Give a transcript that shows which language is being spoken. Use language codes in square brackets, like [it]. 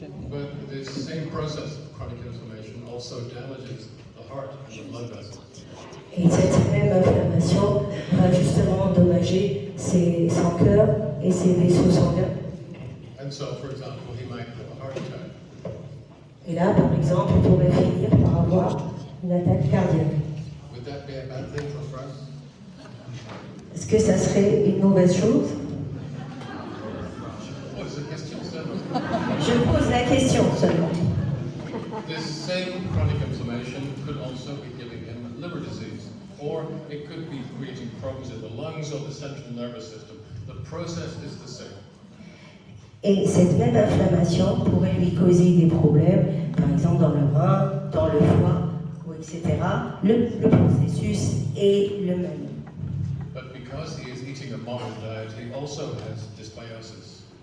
[en] But this same process of chronic inflammation also damages the heart and the blood vessels. [fr] Et cette même inflammation va justement endommager son cœur et ses vaisseaux sanguins. [en] And so, for example, he might have a heart attack. [fr] Et là, par exemple, il pourrait finir par avoir une attaque cardiaque. [en] Would that be a bad thing for France? [fr] Est-ce que ça serait une mauvaise chose? [en] What is the question, sir? [fr] Je pose la question seulement. [en] This same chronic inflammation could also be giving him liver disease, or it could be creating problems in the lungs or the central nervous system. The process is the same. [fr] Et cette même inflammation pourrait lui causer des problèmes, par exemple dans le rein, dans le foie, etc. Le processus est le même. [en] But because he is eating a modern diet, he also has dysbiosis.